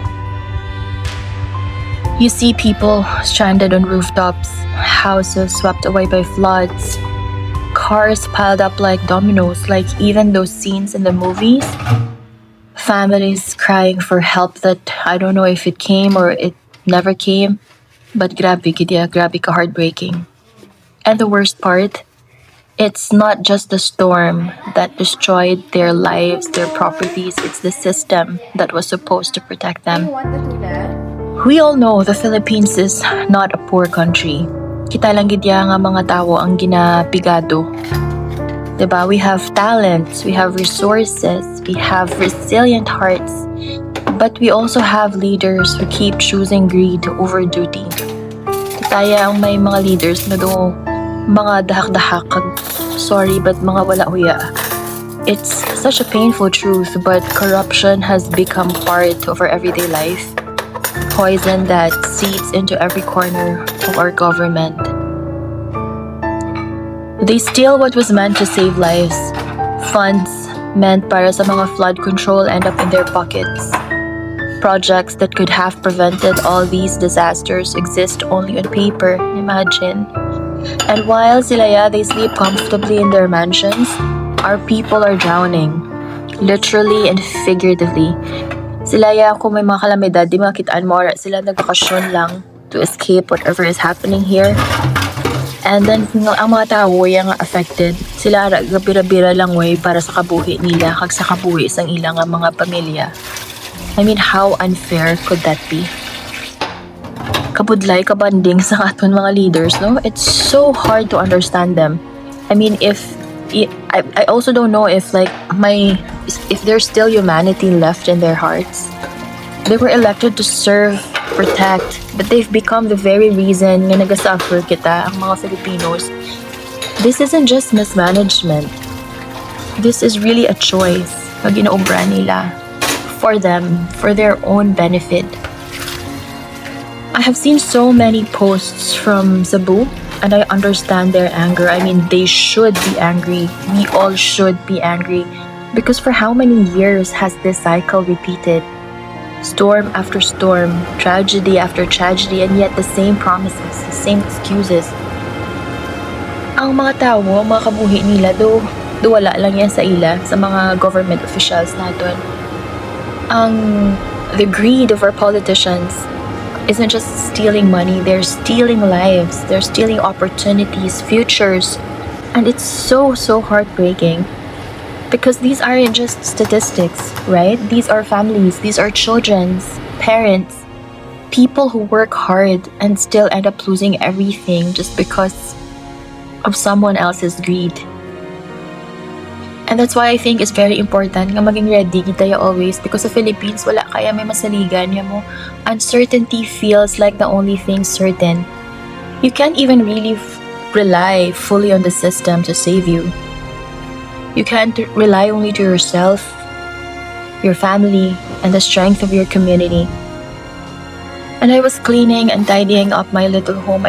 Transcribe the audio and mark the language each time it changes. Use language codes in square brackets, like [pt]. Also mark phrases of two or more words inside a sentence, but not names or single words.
[en] You see people stranded on rooftops, houses swept away by floods, cars piled up like dominoes, like even those scenes in the movies. Families crying for help that I don't know if it came or it never came. [hil] But grabe gidya, grabe ka heartbreaking. [en] And the worst part, it's not just the storm that destroyed their lives, their properties, it's the system that was supposed to protect them. We all know the Philippines is not a poor country. [hil] Kita lang gidya nga mga tao ang ginapigado. Diba? [en] We have talents, we have resources, we have resilient hearts, but we also have leaders who keep choosing greed over duty. [hil] Kitaya ang may mga leaders na do mga dahak-dahak, [en] sorry, but [hil] mga wala huya. [en] It's such a painful truth, but corruption has become part of our everyday life. Poison that seeps into every corner of our government. They steal what was meant to save lives. Funds meant [hil] para sa mga [en] flood control end up in their pockets. Projects that could have prevented all these disasters exist only on paper, imagine. And while they sleep comfortably in their mansions, our people are drowning, literally and figuratively. [hil] Silaya kung may mga kalamidad, di makitaan mo, sila nagbakasyon lang [en] to escape whatever is happening here. And then, [hil] ang mga tao yung affected, sila bira-bira lang way para sa kabuhi nila, kag sa kabuhi sang ilang mga pamilya. [en] I mean, how unfair could that be? [hil] Kabudlay, kabanding sa aton mga leaders, no? [en] It's so hard to understand them. I mean, I also don't know if there's still humanity left in their hearts. They were elected to serve, protect, but they've become the very reason [hil] nga nagasuffer kita, ang mga Filipinos. [en] This isn't just mismanagement. This is really a choice [hil] na ginaobra nila [en] for them, for their own benefit. I have seen so many posts from Cebu, and I understand their anger. I mean, they should be angry. We all should be angry. Because for how many years has this cycle repeated? Storm after storm, tragedy after tragedy, and yet the same promises, the same excuses. [hil] Ang mga tao, ang mga kabuhi nila, do wala lang yan sa ila, sa mga [en] government officials [hil] natin. [en] Ang The greed of our politicians isn't just stealing money, they're stealing lives, they're stealing opportunities, futures. And it's so, so heartbreaking because these aren't just statistics, right? These are families, these are children's parents, people who work hard and still end up losing everything just because of someone else's greed. And that's why I think it's very important [hil] nga maging ready kita always because sa Philippines wala kaya may masaligan ya mo. [en] Uncertainty feels like the only thing certain. You can't even really rely fully on the system to save you. You can't rely only to yourself, your family, and the strength of your community. And I was cleaning and tidying up my little home.